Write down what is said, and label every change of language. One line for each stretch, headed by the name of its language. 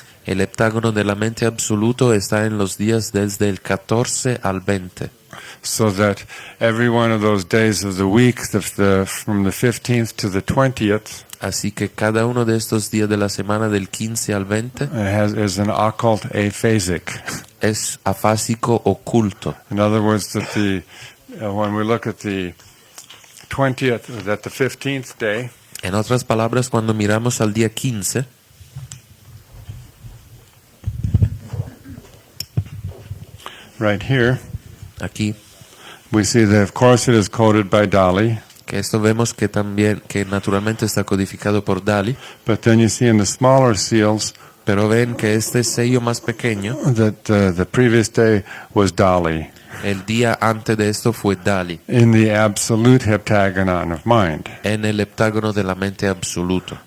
Spanish: El heptágono de la mente absoluto está en los días desde el 14 al 20.
English: So that every one of those days of the week, from the 15th to the 20th,
Spanish: Así que cada uno de estos días de la semana del 15 al 20
English: is an occult aphasic.
Spanish: es afásico oculto.
English: In other words, that when we look at the 20th, that the 15th day,
Spanish: En otras palabras, cuando miramos al día 15,
English: right here,
Spanish: aquí,
English: we see that of course it is coded by Dali,
Spanish: que esto vemos que también, que naturalmente está codificado por Dali,
English: but then you see in the smaller seals
Spanish: pero ven que este sello más pequeño,
English: that the previous day was Dali
Spanish: el día antes de esto fue Dali,
English: in the absolute heptagonon of mind.
Spanish: en el heptágono de la mente absoluto.